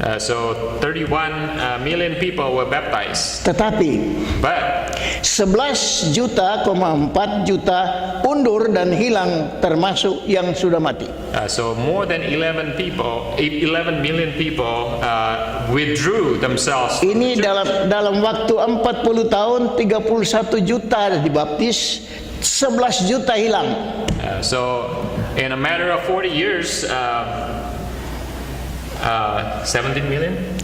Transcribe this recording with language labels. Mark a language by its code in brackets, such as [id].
[en] So 31 million people were baptized. [id] Tetapi [en] But [id] 11,4 juta undur dan hilang, termasuk yang sudah mati. [en] So more than 11 million people withdrew themselves. [id] Ini dalam waktu 40 tahun 31 juta dibaptis, 11 juta hilang. [en] So in a matter of 40 years, 17 million?